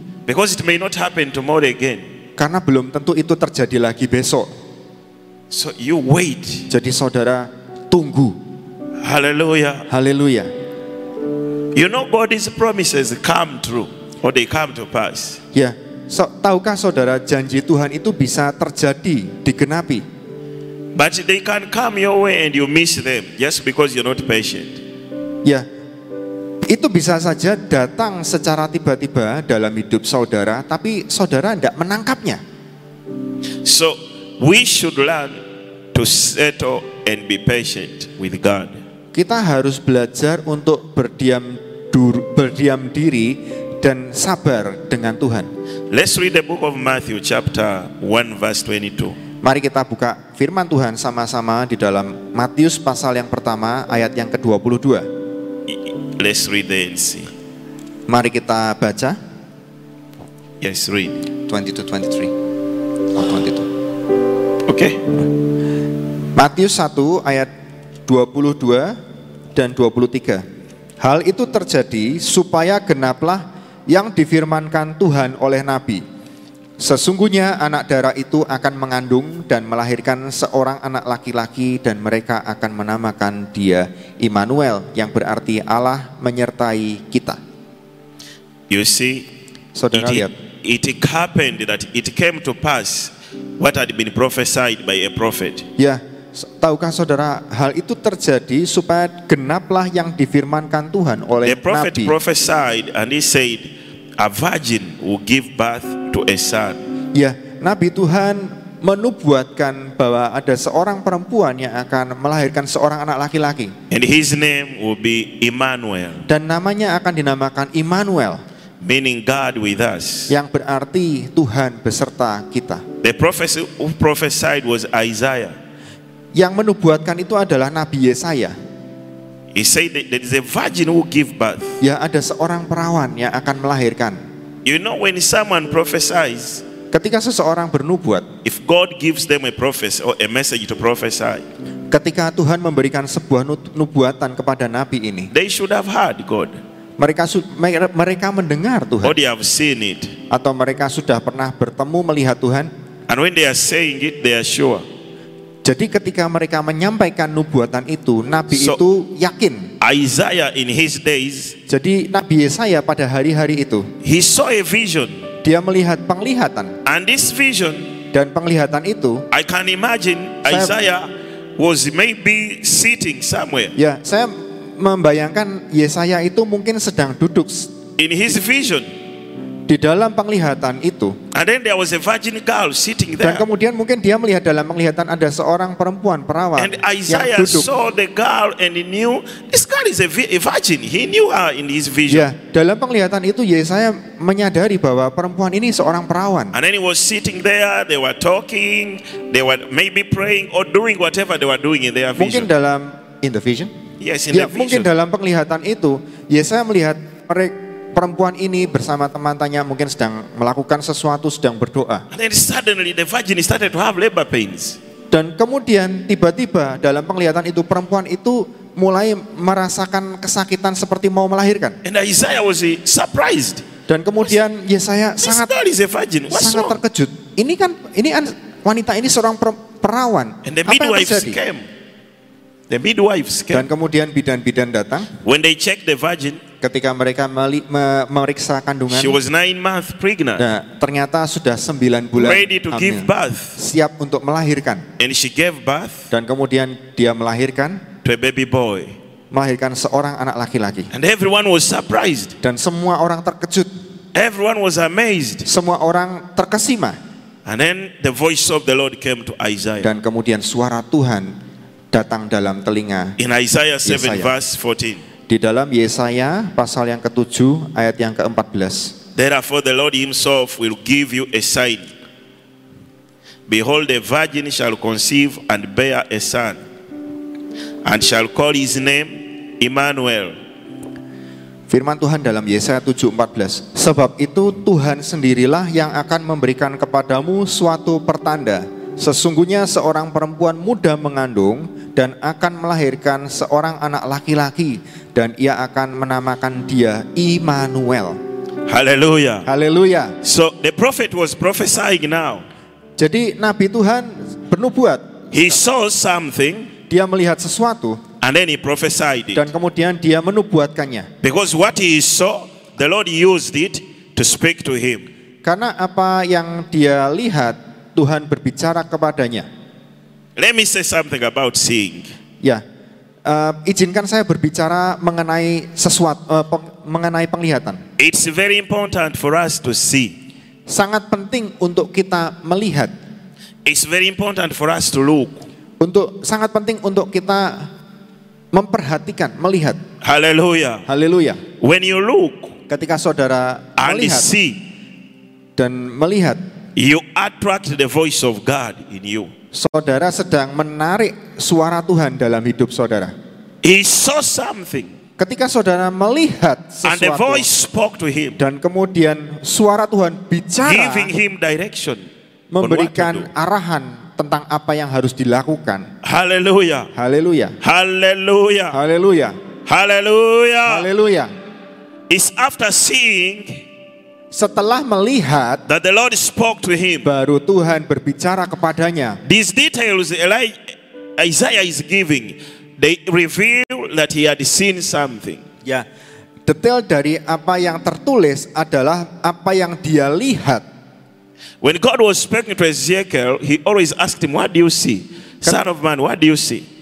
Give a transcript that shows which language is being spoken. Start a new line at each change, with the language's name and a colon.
English: Because it may not happen tomorrow again.
Indonesian: Karena belum tentu itu terjadi lagi besok.
English: So you wait.
Indonesian: Jadi saudara tunggu.
English: Hallelujah.
Indonesian: Haleluya.
English: You know God's promises come true, or they come to pass.
Indonesian: Ya, tahukah saudara janji Tuhan itu bisa terjadi, digenapi.
English: But they can come your way and you miss them just because you're not patient.
Indonesian: Ya, itu bisa saja datang secara tiba-tiba dalam hidup saudara, tapi saudara tidak menangkapnya.
English: So we should learn to settle and be patient with God.
Indonesian: Kita harus belajar untuk berdiam diri dan sabar dengan Tuhan.
English: Let's read the book of Matthew chapter 1 verse 22.
Indonesian: Mari kita buka firman Tuhan sama-sama di dalam Matius pasal yang pertama ayat yang ke-22.
English: Let's read there and see.
Indonesian: Mari kita baca
English: Yes, read. 22-23 or 22. Okay.
Indonesian: Matius 1 ayat 22 dan 23. Hal itu terjadi supaya genaplah yang difirmankan Tuhan oleh Nabi. Sesungguhnya anak darah itu akan mengandung dan melahirkan seorang anak laki-laki dan mereka akan menamakan dia Immanuel, yang berarti Allah menyertai kita.
English: You see,
Indonesian: Saudara lihat,
English: it happened that it came to pass what had been prophesied by a prophet.
Indonesian: ya, tahukah saudara, hal itu terjadi supaya genaplah yang difirmankan Tuhan oleh
English: The prophet
Indonesian: Nabi.
English: prophesied and he said, a virgin will give birth to a son.
Indonesian: Ya, Nabi Tuhan menubuatkan bahwa ada seorang perempuan yang akan melahirkan seorang anak laki-laki.
English: And his name will be Emmanuel,
Indonesian: Dan namanya akan dinamakan Immanuel,
English: meaning God with us.
Indonesian: yang berarti Tuhan beserta kita.
English: The prophet who prophesied was Isaiah.
Indonesian: Yang menubuatkan itu adalah Nabi Yesaya.
English: He said that there is a virgin who will give birth.
Indonesian: Ya, ada seorang perawan yang akan melahirkan.
English: You know, when someone prophesies,
Indonesian: Ketika seseorang bernubuat,
English: if God gives them a prophecy or a message to prophesy,
Indonesian: ketika Tuhan memberikan sebuah nubuatan kepada Nabi ini,
English: they should have heard God,
Indonesian: mereka mendengar
English: or
Indonesian: Tuhan,
English: they have seen it.
Indonesian: atau mereka sudah pernah bertemu melihat Tuhan.
English: And when they are saying it, they are sure.
Indonesian: Jadi ketika mereka menyampaikan nubuatan itu, Nabi
English: So-
Indonesian: itu yakin.
English: Isaiah in his days,
Indonesian: Jadi Nabi Yesaya pada hari-hari itu,
English: he saw a vision.
Indonesian: dia melihat penglihatan.
English: And this vision,
Indonesian: Dan penglihatan itu,
English: I can imagine Isaiah was maybe sitting somewhere.
Indonesian: ya saya membayangkan Yesaya itu mungkin sedang duduk
English: in his vision.
Indonesian: di dalam penglihatan itu.
English: And then there was a virgin girl sitting
Indonesian: Dan kemudian mungkin dia melihat dalam penglihatan ada seorang perempuan perawan
English: And
Indonesian: yang
English: Isaiah
Indonesian: duduk.
English: saw the girl and he knew this girl is a virgin. He knew her in his vision.
Indonesian: Ya, dalam penglihatan itu Yesaya menyadari bahwa perempuan ini seorang perawan.
English: And then he was sitting there, they were talking, they were maybe praying or doing whatever they were doing in their
Indonesian: Mungkin
English: dalam in the vision. Yes, in
Indonesian: Ya,
English: the
Indonesian: mungkin
English: vision.
Indonesian: dalam penglihatan itu Yesaya melihat perempuan ini bersama teman-temannya mungkin sedang melakukan sesuatu, sedang berdoa.
English: And then suddenly the virgin started to have labor pains.
Indonesian: Dan kemudian tiba-tiba dalam penglihatan itu perempuan itu mulai merasakan kesakitan seperti mau melahirkan.
English: And Isaiah was surprised.
Indonesian: Dan kemudian Yesaya
English: This
Indonesian: sangat
English: girl is a virgin. What's
Indonesian: sangat
English: wrong?
Indonesian: terkejut. Ini wanita ini seorang perawan.
English: And the
Indonesian: Apa yang
English: midwives
Indonesian: terjadi?
English: came. The midwives
Indonesian: Dan
English: came.
Indonesian: kemudian bidan-bidan datang
English: When they checked the virgin,
Indonesian: ketika mereka memeriksa kandungan.
English: she was 9 months pregnant,
Indonesian: Nah, ternyata sudah 9 bulan
English: ready to give birth.
Indonesian: siap untuk melahirkan.
English: And she gave birth
Indonesian: Dan kemudian dia melahirkan
English: to a baby boy.
Indonesian: seorang anak laki-laki.
English: And everyone was surprised.
Indonesian: Dan semua orang terkejut,
English: Everyone was amazed.
Indonesian: semua orang terkesima.
English: And then the voice of the Lord came to Isaiah.
Indonesian: Dan kemudian suara Tuhan datang dalam telinga.
English: In Isaiah 7 verse 14.
Indonesian: Di dalam Yesaya pasal yang ke-7 ayat yang ke-14.
English: Therefore the Lord himself will give you a sign. Behold, a virgin shall conceive and bear a son, and shall call his name Emmanuel.
Indonesian: Firman Tuhan dalam Yesaya 7:14. Sebab itu Tuhan sendirilah yang akan memberikan kepadamu suatu pertanda. Sesungguhnya seorang perempuan muda mengandung dan akan melahirkan seorang anak laki-laki, dan ia akan menamakan dia Immanuel.
English: Hallelujah.
Indonesian: Haleluya.
English: So the prophet was prophesying now.
Indonesian: Jadi Nabi Tuhan bernubuat.
English: He saw something
Indonesian: Dia melihat sesuatu
English: and then he prophesied it.
Indonesian: dan kemudian dia menubuatkannya.
English: Because what he saw, the Lord used it to speak to him.
Indonesian: Karena apa yang dia lihat, Tuhan berbicara kepadanya.
English: Let me say something about seeing.
Indonesian: Ya, izinkan saya berbicara mengenai sesuatu, mengenai penglihatan.
English: It's very important for us to see.
Indonesian: Sangat penting untuk kita melihat.
English: It's very important for us to look.
Indonesian: Sangat penting untuk kita memperhatikan, melihat.
English: Hallelujah.
Indonesian: Haleluya.
English: When you look
Indonesian: Ketika saudara
English: and
Indonesian: melihat
English: see,
Indonesian: dan melihat,
English: you attract the voice of God in you.
Indonesian: saudara sedang menarik suara Tuhan dalam hidup saudara.
English: He saw something
Indonesian: Ketika saudara melihat
English: and the
Indonesian: sesuatu
English: voice spoke to him,
Indonesian: dan kemudian suara Tuhan bicara,
English: giving him direction on what to do.
Indonesian: memberikan arahan tentang apa yang harus dilakukan.
English: Hallelujah.
Indonesian: Haleluya.
English: Hallelujah.
Indonesian: Haleluya.
English: Hallelujah.
Indonesian: Haleluya.
English: It's after seeing
Indonesian: Setelah melihat,
English: that the Lord spoke to him.
Indonesian: baru Tuhan berbicara kepadanya.
English: These details Isaiah is giving, they reveal that he had seen something.
Indonesian: Ya, detail dari apa yang tertulis adalah apa yang dia lihat.
English: When God was speaking to Ezekiel, he always asked him, what do you see? Son of man, what do you see?